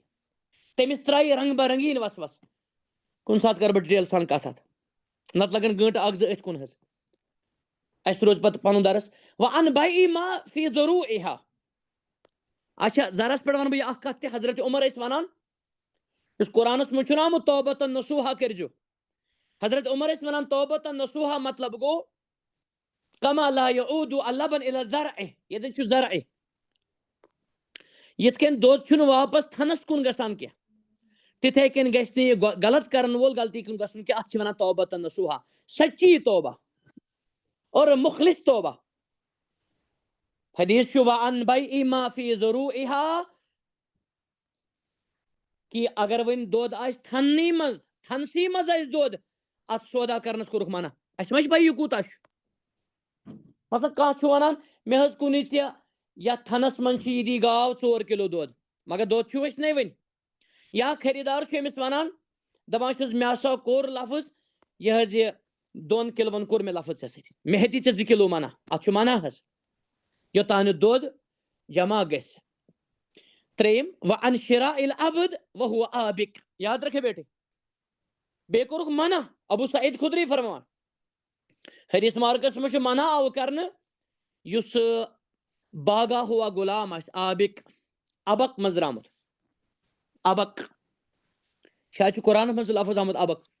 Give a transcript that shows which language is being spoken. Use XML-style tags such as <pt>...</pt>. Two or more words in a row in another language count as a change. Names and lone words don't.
<ks>تٔمِس ترایہِ رنگ برنگیٖن وسوس کُنہِ ساتہٕ کرٕ بہٕ ڈِٹیل سان کتھ اتھ نتہٕ لگن گٲنٹہٕ اکھ زٕ أتھۍ کُن حظ اسہِ روز پتہٕ پنُن درس وان</ks> <ar>بیع ما فی ضروعها</ar> <ks>اچھا زرس پٮ۪ٹھ ونہٕ بہٕ یہِ اکھ کتھ تہِ حضرت عمر ٲسۍ ونان یُس قرآنس منٛز چھُنہ آمُت</ks> <ar>توبتن نصوحا</ar> <ks>کٔرزیو حضرت عمر ٲسۍ ونان</ks> <ar>توبتن نصوحا</ar> <ks>مطلب گوٚو</ks> <ar>کما لا یعود اللبن الی الزرع</ar> <ks>ییٚتٮ۪ن چھُ زرع یِتھ کٔنۍ دۄد چھُنہٕ واپس تھنس کُن گژھان کینٛہہ تِتھے کٔنۍ گژھِ نہٕ یہِ غلط کرن وول غلطی کُن گژھُن کینٛہہ اتھ چھِ ونان</ks> <ar>توبتن نصوحا</ar> <ur>سچی توبہ اور مخلص توبہ</ur> <ks>حدیث چھُ</ks> <ar>وَعَن بَيْعِ مَا فِي ضُرُوعِهَا</ar> <ks>کہ اگر وۄنۍ دۄد آسہِ ٹھننٕے منٛز ٹھنسٕے منٛز آسہِ دۄد اَتھ سودا کرنس کوٚرُکھ منع. اَسہِ ما چھِ پَے یہِ کوٗتاہ چھُ. مثلاً کانٛہہ چھُ وَنان مےٚ حظ کُنٕے ژےٚ یَتھ تھنس منٛز چھِ یہِ دی گاو 4 کِلوٗ دۄد مگر دۄد چھُ وٕشنَے وۄنۍ. یا خریٖدار چھُ أمِس وَنان دَپان چھُس مےٚ ہسا کوٚر لفظ یہِ حظ یہِ 2 کِلوُن کوٚر مےٚ لفظ ژےٚ سۭتۍ مےٚ ہیٚتی ژےٚ 2 کِلوٗ منع. اَتھ چھُ منع حظ یوٚتانۍ نہٕ دۄد جمع گژھِ. ترٛیٚیِم</ks> <ar>وَعَن شِراءِ العبد وَهُوَ آبِق.</ar> <ur>یاد رکھے بیٹے.</ur> <ks>بیٚیہِ کوٚرُکھ منع. ابو سعید خدری فرمان حدیث مارکس منٛز چھُ منع آو کرنہٕ یُس باغا ہوا غلام آسہِ آبِق ابق منٛز درٛامُت. ابق شاید چھُ قرآنس منٛز لفظ آمُت ابق.</ks>